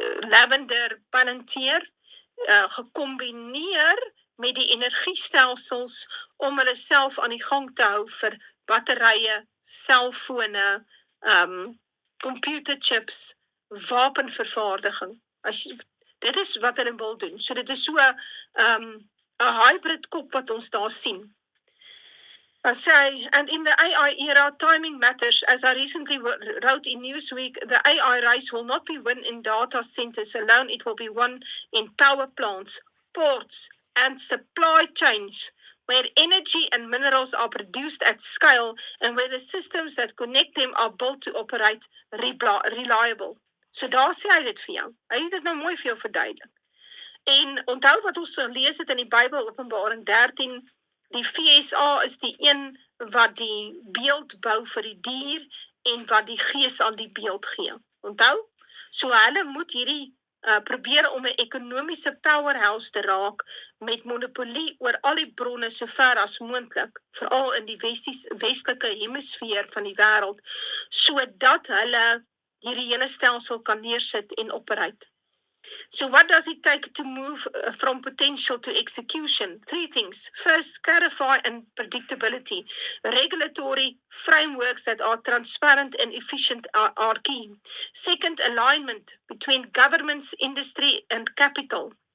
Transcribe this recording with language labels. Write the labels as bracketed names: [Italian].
[Afrikaans] Lavender, Palantir, gekombineer met die energiestelsels om hulle self aan die gang te hou vir batterye, selfone, computerchips, wapenvervaardiging. Dit is wat hulle wil doen. So dit is so 'n hybrid kop wat ons daar sien. [English] I say, and in the AI era, timing matters. As I recently wrote in Newsweek, the AI race will not be won in data centers alone. It will be won in power plants, ports, and supply chains, where energy and minerals are produced at scale and where the systems that connect them are built to operate reliable. [Afrikaans] So daar sê hy dit vir jou. Hy het dit nou mooi vir jou verduidelik. En onthou wat ons gelees het in die Bybel, Openbaring 13, die FSA is die een wat die beeld bou vir die dier en wat die gees aan die beeld gee. Onthou? So hulle moet hierdie probeer om 'n ekonomiese powerhouse te raak met monopolie oor al die bronne so ver as moontlik, veral in die westelike hemisfeer van die wêreld, sodat hulle hierdie hele stelsel kan neersit en operate. [English] So what does it take to move from potential to execution? 3 things. First, clarify and predictability. Regulatory frameworks that are transparent and efficient are key. Second, alignment between governments, industry, and capital.